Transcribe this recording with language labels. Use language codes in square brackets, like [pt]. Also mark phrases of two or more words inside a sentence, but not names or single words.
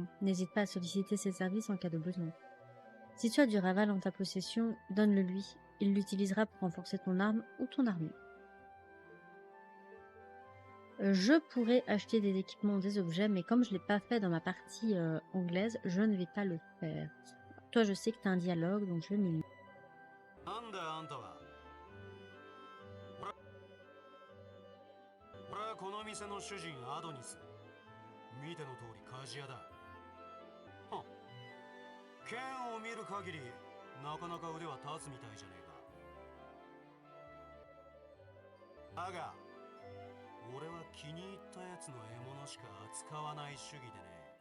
[fr] N'hésite pas à solliciter ses services en cas de besoin. Si tu as du raval en ta possession, donne-le lui. Il l'utilisera pour renforcer ton arme ou ton armure. Je pourrais acheter des équipements, des objets, mais comme je ne l'ai pas fait dans ma partie anglaise, je ne vais pas le faire. Toi, je sais que tu as un dialogue, donc je vais m'y... [ja] なんだあんたは。俺はこの店の主人アドニス。見ての通り鍛冶屋だ。はっ。剣を見る限りなかなか腕は立つみたいじゃねえか。だが俺は気に入ったやつの獲物しか扱わない主義でね。